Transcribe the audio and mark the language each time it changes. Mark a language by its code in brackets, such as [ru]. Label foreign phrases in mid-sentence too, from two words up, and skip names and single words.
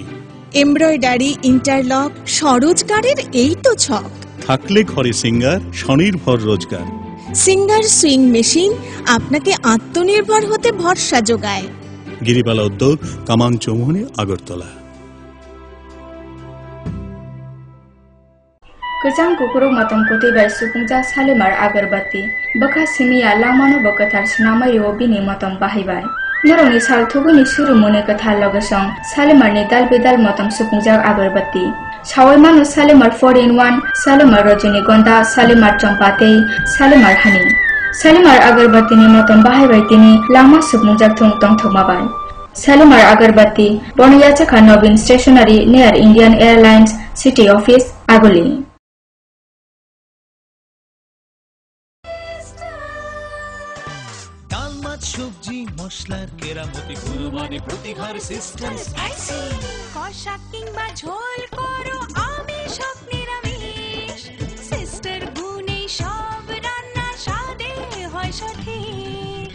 [bn] এমব্রয়ডারি, ইন্টারলক, স্বরোজগারের এই তো ছক। থাকলে ঘরে সিঙ্গার, স্বনির্ভর রোজগার। সিঙ্গার সুইং মেশিন আপনাকে আত্মনির্ভর হতে ভরসা যোগায়। গিরিবালা উদ্যোগ, কামাং চৌমুহনী, আগরতলা। [trp] Kejang kukuruk matang kuti bai supungja salimar agarbatti baka simiya lamano bakatar sinamai yo bini matang bahibai. Naroni sal thuguni suru mone kathar logesong salimar ni dal bedal matang supungja agarbatti. Sawai manu salimar 4-in-1, salimar rajinigonda, salimar champatei, salimar honey. Salimar agarbatti ni matang bahibai tini lama supungja thung tong thogmabai. Salimar agarbatti Boniyachaka Nobin Stationery near Indian Airlines City Office, Agoli. [bn] সবজি মশলার কেরামতি গুণমানে প্রতি ঘর সিস্টেম স্পাইসি। কষা কিংবা ঝোল করো আমিষ হোক নিরামিষ, সিস্টার গুণে সব রান্না স্বাদে হয় সঠিক।